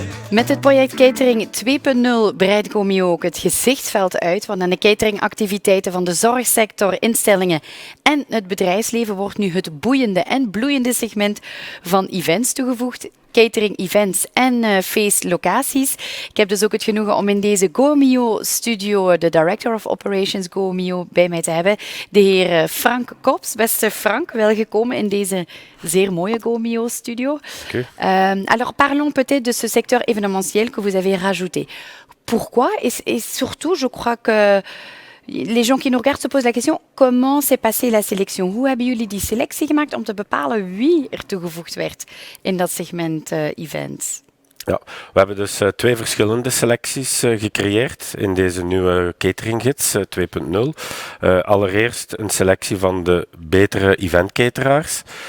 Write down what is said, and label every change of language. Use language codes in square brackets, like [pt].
[nl] Met het project Catering 2.0 breidt Gomeo ook het gezichtsveld uit, want aan de cateringactiviteiten van de zorgsector, instellingen en het bedrijfsleven wordt nu het boeiende en bloeiende segment van events toegevoegd. Catering, events en feestlocaties. Ik heb dus ook het genoegen om in deze Gomeo-studio de Director of Operations Gomeo bij mij te hebben, de heer Frank Kops. Beste Frank, welgekomen in deze zeer mooie Gomeo-studio. Okay. [fr] Alors parlons peut-être de ce secteur événementiel que vous avez rajouté. Pourquoi et surtout, je crois que les gens qui nous regardent se posent la question, comment s'est passée la sélection? [nl] Hoe hebben jullie die selectie gemaakt om te bepalen wie er toegevoegd werd in dat segment events? Ja, we hebben dus 2 verschillende selecties gecreëerd in deze nieuwe cateringgids 2.0. Allereerst een selectie van de betere eventcateraars.